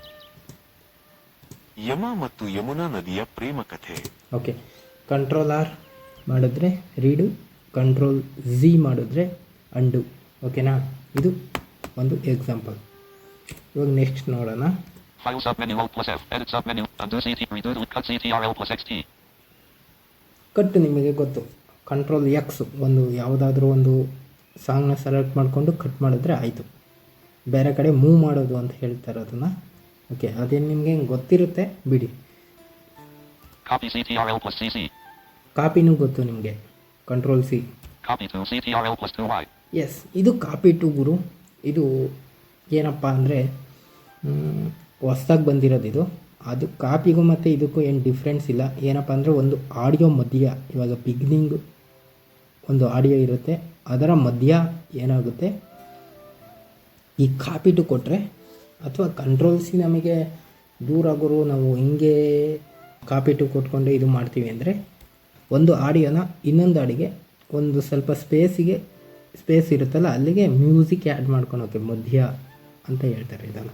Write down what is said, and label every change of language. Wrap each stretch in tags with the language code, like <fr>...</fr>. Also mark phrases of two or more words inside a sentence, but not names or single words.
<kn>ಯಮ ಮತ್ತು ಯಮುನಾ ನದಿಯ ಪ್ರೇಮ ಕಥೆ. ಓಕೆ, Ctrl+R ಮಾಡಿದ್ರೆ ರೀಡು, Ctrl+Z ಮಾಡಿದ್ರೆ ಅಂಡು. ಓಕೆನಾ? ಇದು ಒಂದು ಎಕ್ಸಾಂಪಲ್. ಇವಾಗ ನೆಕ್ಸ್ಟ್ ನೋಡೋಣ.</kn> <en>File submenu Alt plus F. Edit submenu. Undo CT. Redo cut CTRL plus XT.</en> <kn>ಕಟ್ ನಿಮಗೆ ಗೊತ್ತು,</kn> <en>control X</en> <kn>ಒಂದು ಯಾವುದಾದ್ರೂ ಒಂದು ಸಾಂಗ್ನ ಸೆಲೆಕ್ಟ್ ಮಾಡಿಕೊಂಡು ಕಟ್ ಮಾಡಿದ್ರೆ ಆಯಿತು. ಬೇರೆ ಕಡೆ ಮೂವ್ ಮಾಡೋದು ಅಂತ ಹೇಳ್ತಾರೆ ಅದನ್ನು. ಓಕೆ, ಅದೇನು ನಿಮಗೆ ಗೊತ್ತಿರುತ್ತೆ ಬಿಡಿ.</kn> <en>Copy CTRL plus CC.</en> <kn>ಕಾಪಿನೂ ಗೊತ್ತು ನಿಮಗೆ,</kn> <en>control C. Copy to CTRL plus 2Y.</en> <kn>ಎಸ್, ಇದು</kn> <en>copy to</en> <kn>ಗುರು. ಇದು ಏನಪ್ಪ ಅಂದರೆ ಹೊಸ್ದಾಗಿ ಬಂದಿರೋದು ಇದು. ಅದು ಕಾಪಿಗೂ ಮತ್ತು ಇದಕ್ಕೂ ಏನು ಡಿಫ್ರೆನ್ಸ್ ಇಲ್ಲ. ಏನಪ್ಪ ಅಂದರೆ ಒಂದು ಆಡಿಯೋ ಮಧ್ಯ, ಇವಾಗ ಬಿಗಿನಿಂಗ್ ಒಂದು ಆಡಿಯೋ ಇರುತ್ತೆ, ಅದರ ಮಧ್ಯ ಏನಾಗುತ್ತೆ ಈ</kn> <en>copy to</en> <kn>ಕೊಟ್ಟರೆ, ಅಥವಾ</kn> <en>control C</en> <kn>ನಮಗೆ ದೂರ ಆಗೋರು ನಾವು ಹಿಂಗೆ</kn> <en>copy to</en> <kn>ಕೊಟ್ಕೊಂಡು ಇದು ಮಾಡ್ತೀವಿ ಅಂದರೆ, ಒಂದು ಆಡಿಯೋನ ಇನ್ನೊಂದು ಆಡಿಗೆ ಒಂದು ಸ್ವಲ್ಪ ಸ್ಪೇಸ್ ಇರುತ್ತಲ್ಲ ಅಲ್ಲಿಗೆ</kn> <en>music add</en> <kn>ಮಾಡ್ಕೊಳೋಕೆ ಮಧ್ಯ ಅಂತ ಹೇಳ್ತಾರೆ ಇದನ್ನು.</kn>